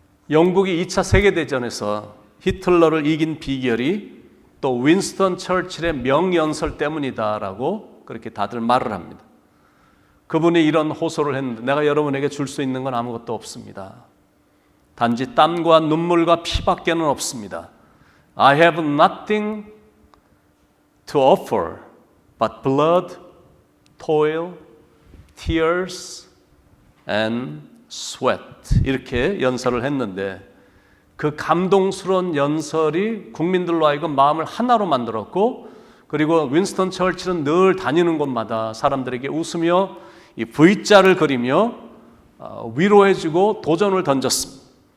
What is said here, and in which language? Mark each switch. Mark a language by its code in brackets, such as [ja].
[ko] 영국이 2차 세계대전에서 히틀러를 이긴 비결이 또 윈스턴 처칠의 명연설 때문이다라고 그렇게 다들 말을 합니다. 그분이 이런 호소를 했는데, 내가 여러분에게 줄 수 있는 건 아무것도 없습니다. 단지 땀과 눈물과 피밖에는 없습니다. [en] I have nothing to offer but blood, toil, tears, and sweat. [ko] 이렇게 연설을 했는데, 그 감동스러운 연설이 국민들로 하여금 마음을 하나로 만들었고, 그리고 윈스턴 처칠은 늘 다니는 곳마다 사람들에게 웃으며 이 V자를 그리며 위로해주고 도전을 던졌습니다.